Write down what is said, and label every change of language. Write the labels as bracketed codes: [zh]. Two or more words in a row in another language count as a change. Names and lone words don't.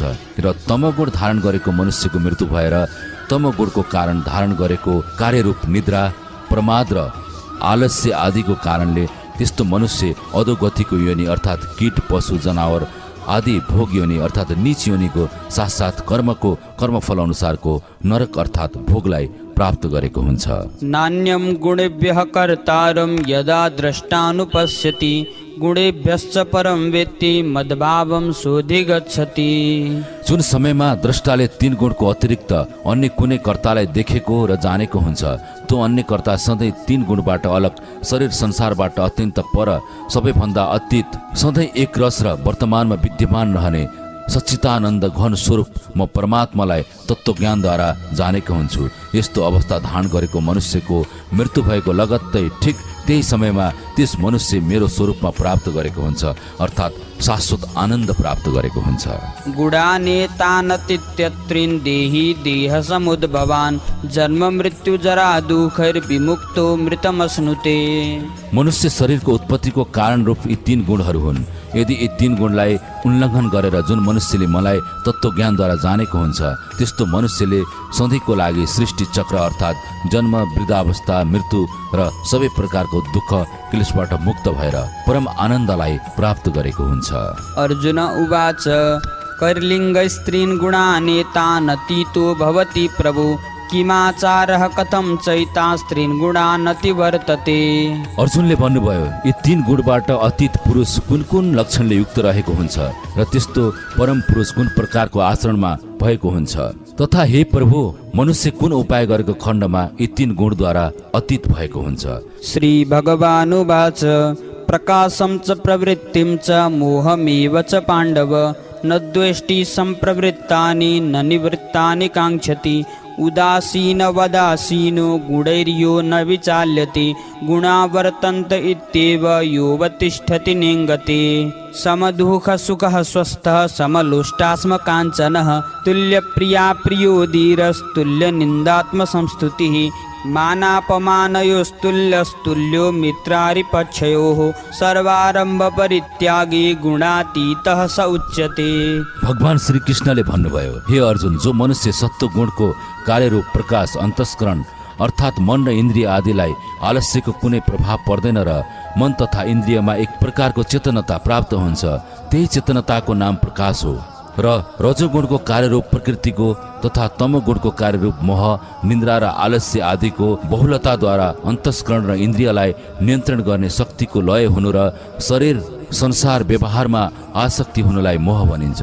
[ne] र तमगुण धारण गरेको मनुष्यको मृत्यु भएर तमगुणको कारण धारण गरेको कार्यरूप निद्रा, प्रमाद र आलस्य आदिको कारणले त्यस्तो मनुष्य अधोगतिको योनि अर्थात् कीट, पशु, जनावर आदि भोग योनि अर्थात् नीच योनिको साथसाथ कर्मको कर्मफल अनुसारको नरक अर्थात् भोगलाई प्राप्त गरेको हुन्छ। [sa] नान्यं गुणेभ्यः कर्तारं यदा द्रष्टानुपश्यति गुणेभ्यश्च परं वेत्ति मद्भावं सोधिगच्छति। [ne] जुन समयमा द्रष्टाले तीन गुणको अतिरिक्त अन्य कुनै कर्तालाई देखेको र जानेको हुन्छ, त्यो अन्य कर्ता सधैँ तीन गुणबाट अलग, शरीर संसारबाट अत्यन्त पर, सबैभन्दा अतीत, सधैँ एक रस र वर्तमानमा विद्यमान रहने सच्चिदानन्द घन स्वरूप म परमात्मालाई तत्त्वज्ञानद्वारा जानेको हुन्छु। यस्तो अवस्था धारण गरेको मनुष्यको मृत्यु भएको लगत्तै ठिक त्यही समयमा त्यस मनुष्य मेरो स्वरूपमा प्राप्त गरेको हुन्छ, अर्थात् शाश्वत आनन्द प्राप्त गरेको हुन्छ। [sa] गुडानेतानतीत्यत्रिन् देहि देह समुद्भवान् जन्म मृत्यु जरा दुःखैर्विमुक्तो मृतमश्नुते। [ne] मनुष्य शरीरको उत्पत्तिको कारण रूप यी तीन गुणहरू हुन्। यदि यी तीन गुणलाई उल्लङ्घन गरेर जुन मनुष्यले मलाई तत्त्वज्ञानद्वारा जानेको हुन्छ, त्यस्तो मनुष्यले सधैँको लागि सृष्टि चक्र अर्थात् जन्म, वृद्धावस्था, मृत्यु र सबै प्रकारको दुःख क्लेशबाट मुक्त भएर परम आनन्दलाई प्राप्त गरेको हुन्छ। [sa] अर्जुन उवाच कैर्लिङ्ग स्त्रीन् गुणानेतानतीतो भवति प्रभु किमाचारः कथं चैता स्त्रीन् गुणानतिवर्तते। [ne] अर्जुनले भन्नुभयो, यी तीन गुणबाट अतीत पुरुष कुन कुन लक्षणले युक्त रहेको हुन्छ र त्यस्तो परम पुरुष कुन प्रकारको आचरणमा भएको हुन्छ, तथा हे प्रभु मनुष्य कुन उपाय गरेको खण्डमा यी तीन गुणद्वारा अतीत भएको हुन्छ। [sa] श्री भगवानुवाच प्रकाशं च प्रवृत्तिं च मोहमेव च पाण्डव न द्वेष्टि सम्प्रवृत्तानि न निवृत्तानि काङ्क्षति उदासीनवदासीनो गुणैर्यो न विचाल्यते गुणा वर्तन्त इत्येव योऽवतिष्ठति नेङ्गते समदुःखः सुखः स्वस्थः समलोष्टास्म काञ्चनः तुल्यप्रिया प्रियो धीरस्तुल्यनिन्दात्मसंस्तुतिः मानापमानयोस्तुल्यस्तुल्यो मित्रारिपक्षयोः सर्वारम्भ परित्यागी गुणातीतः स उच्यते। [ne] भगवान श्री कृष्णले भन्नुभयो, हे अर्जुन, जो मनुष्य सत्व गुणको कार्यरूप प्रकाश अन्तस्करण अर्थात् मन र इन्द्रिय आदिलाई आलस्यको कुनै प्रभाव पर्दैन र मन तथा इन्द्रियमा एक प्रकारको चेतनता प्राप्त हुन्छ, त्यही चेतनताको नाम प्रकाश हो। र रजोगुणको कार्यरूप प्रकृतिको तथा तमोगुणको कार्यरूप मोह, निन्द्रा र आलस्य आदिको बहुलताद्वारा अन्तस्करण र इन्द्रियलाई नियन्त्रण गर्ने शक्तिको लय हुनु र शरीर संसार व्यवहारमा आसक्ति हुनुलाई मोह भनिन्छ।